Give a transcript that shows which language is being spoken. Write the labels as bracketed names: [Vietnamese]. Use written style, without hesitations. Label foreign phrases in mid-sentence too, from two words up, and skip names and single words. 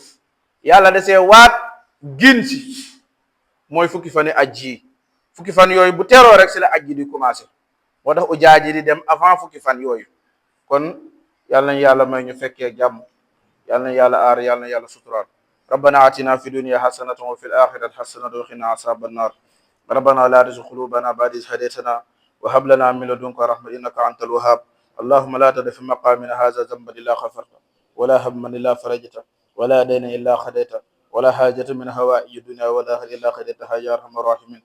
[Wolof] yàlla da see waat gin si mooy fukki fan yi aj yi. fukki fan yooyu bu teroo rek si la aj ji di commencé. moo tax ujaaji di dem avant fukki fan yooyu. kon yal nañ yàlla may ñu fekkee jàmm, yal na yàlla aar, yal na yàlla suturaal. [Arabic] ربنا آتنا في الدنيا حسنة وفي الآخرة حسنة وقنا عذاب النار. ربنا لا تزغ قلوبنا بعد إذ هديتنا وهب لنا من لدنك رحمة إنك أنت الوهاب. اللهم لا تدع في مقامنا هذا ذنبا إلا غفرته ولا هما إلا فرجته ولا دينا إلا قضيته ولا حاجة من حوائج الدنيا ولا الآخرة إلا قضيتها يا أرحم الراحمين.